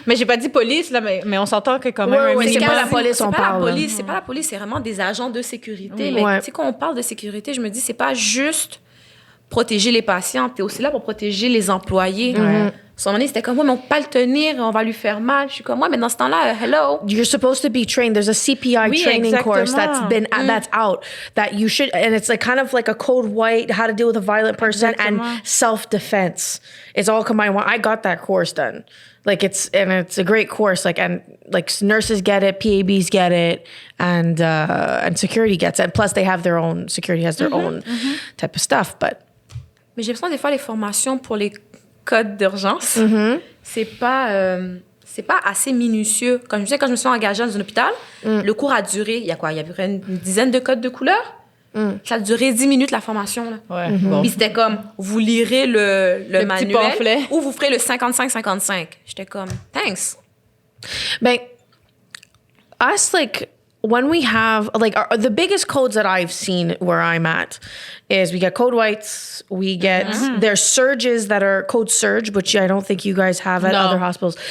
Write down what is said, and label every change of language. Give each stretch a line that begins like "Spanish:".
French: Mais j'ai pas dit police, là, mais on s'entend que quand même... c'est pas la police, on parle. C'est pas la police, c'est vraiment des agents de sécurité. Mais tu sais, quand on parle de sécurité, je me dis, c'est pas juste protéger les patients, t'es aussi là pour protéger les employés. À un moment donné, c'était comme, mais on peut pas le tenir, on va lui faire mal. Je suis comme, mais dans ce temps-là, hello.
English: You're supposed to be trained. There's a CPI training course that's out that you should, and it's like kind of like a code white, how to deal with a violent person and self-defense. It's all combined. I got that course done. Like it's a great course. Like nurses get it, PABs get it, and security gets it. And plus they have their own, security has their own type of stuff. But
French: mais j'ai l'impression des fois les formations pour les codes d'urgence, c'est pas assez minutieux. Quand je me suis engagée dans un hôpital, le cours a duré, il y a à peu près une dizaine de codes de couleurs. Ça a duré 10 minutes, la formation. Là. Ouais, bon. Puis c'était comme, vous lirez le manuel
English: pamphlet.
French: ou vous ferez le 55-55. J'étais comme, thanks.
English: but us, like, when we have, like, the biggest codes that I've seen where I'm at is we get code whites, we get, there's surges that are code surge, which I don't think you guys have at other hospitals.